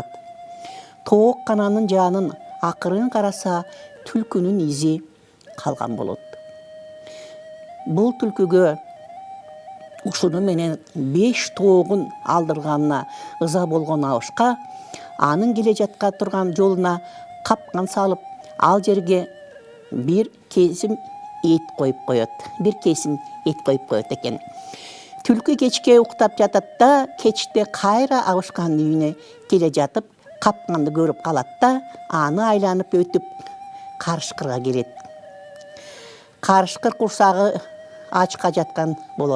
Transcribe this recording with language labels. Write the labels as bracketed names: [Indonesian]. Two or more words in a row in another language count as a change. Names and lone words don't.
[Kyrgyz] Тоок кананын жанын акырын караса, түлкүнүн изи калган болот. Бул түлкүгө ушуну менен 5 тоогун алдырганына ыза болгон абышка анын келе жатка турган жолуна капкан салып, ал жерге бир кесим эт коюп коёт. Бир кесим эт коюп коёт экен. Түлкі кечке уктап жатат да, кечте кайра абышкандын үйүнө келе жатып, капканды көрүп калат да, аны айланып өтүп карышкырга келет. Карышкыр курсагы ачка жаткан болот.